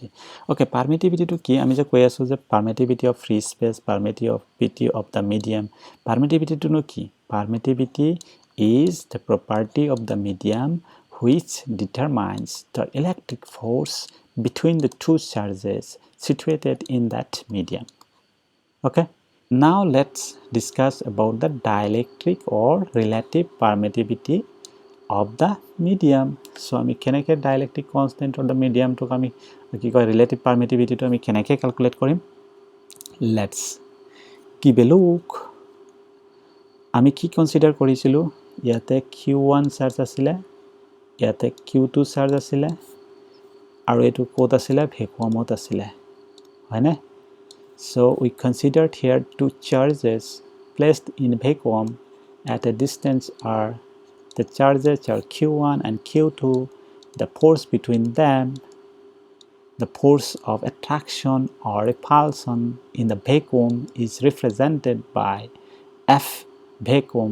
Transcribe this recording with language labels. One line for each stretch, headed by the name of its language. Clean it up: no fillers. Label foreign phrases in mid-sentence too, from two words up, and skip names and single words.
English: Okay, permittivity
Assamese: টো কি আমি যে কৈ আছোঁ যে
English: permittivity of free space permittivity of the medium permittivity
Assamese: টো নো কি
English: permittivity is the property of the medium which determines the electric force between the two charges situated in that medium. Okay, now let's discuss about the dielectric or relative permittivity of the medium.
Assamese: So আমি কেনেকৈ
English: dielectric constant of the medium
Assamese: to আমি কি কয়
English: relative permittivity
Assamese: to আমি কেনেকৈ calculate কৰিম
English: let's give a look
Assamese: আমি কি consider কৰিছিলো ইয়াতে Q1 চাৰ্জ আছিলে ইয়াতে Q2 চাৰ্জ আছিলে আৰু এটো কোত আছিলে ভেকুৱামত আছিলে হয়নে
English: so we considered here two charges placed in vacuum at a distance r. The charges are Q1 and Q2. The force between them, the force of attraction or repulsion in the vacuum is represented by F vacuum.